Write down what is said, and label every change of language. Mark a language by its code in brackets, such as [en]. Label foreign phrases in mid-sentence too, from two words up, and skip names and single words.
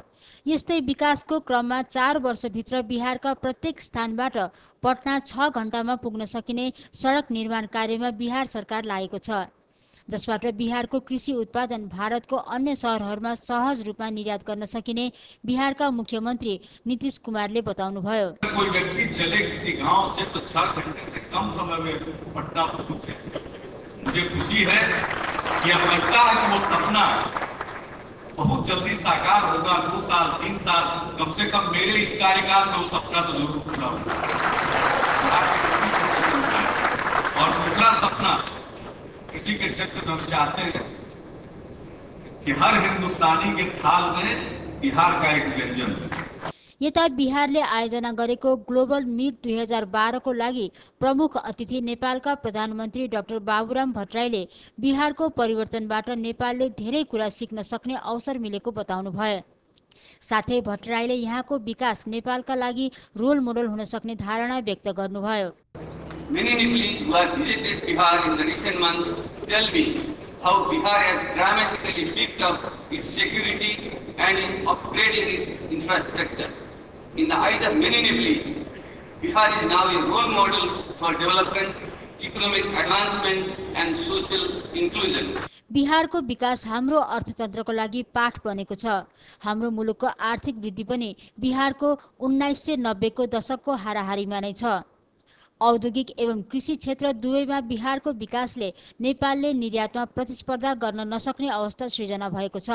[ne] यस्तै विकासको क्रममा 4 वर्षभित्र बिहारका प्रत्येक स्थानबाट पटना 6 घण्टामा पुग्न सकिने सडक निर्माण कार्यमा बिहार सरकार लागेको छ, जसबाट बिहारको कृषि उत्पादन भारतको अन्य शहरहरूमा सहज रूपमा निर्यात गर्न सकिने बिहारका मुख्यमन्त्री नीतीश कुमारले बताउनुभयो। [hi] कोई व्यक्ति चले किसी गांव से तो 6 घंटे से कम समय में पटना पहुंचे। मुझे खुशी है कि अब लगता है कि वो सपना बहुत जल्दी साकार होगा। 2 साल 3 साल कम से कम मेरे इस कार्यकाल में वो सपना तो जरूर पूरा होगा। और दूसरा सपना कृषि के क्षेत्र में हम चाहते हैं कि हर हिंदुस्तानी के थाल में बिहार का एक व्यंजन है। [ne] यता बिहारले आयोजना गरेको ग्लोबल मिट 2012 को लागि प्रमुख अतिथि नेपालका प्रधानमन्त्री डाक्टर बाबुराम भट्टराईले बिहारको परिवर्तनबाट नेपालले धेरै कुरा सिक्न सक्ने अवसर मिलेको बताउनुभयो। साथै भट्टराईले यहाँको विकास नेपालका लागि रोल मोडल हुन सक्ने धारणा व्यक्त गर्नुभयो। [en] Many Nepalese who have visited Bihar in the recent months tell me how Bihar has dramatically beefed up its security and in upgrading its infrastructure. In the eyes of many Nepalese, Bihar is now a role model for development, economic advancement and social inclusion. [ne] बिहारको विकास हाम्रो अर्थतन्त्रको लागि पाठ बनेको छ। हाम्रो मुलुकको आर्थिक वृद्धि पनि बिहारको 1990 को दशकको हाराहारीमा नै छ। औद्योगिक एवं कृषि क्षेत्र दुवैमा बिहारको विकासले नेपालले निर्यातमा प्रतिस्पर्धा गर्न नसक्ने अवस्था सृजना भएको छ।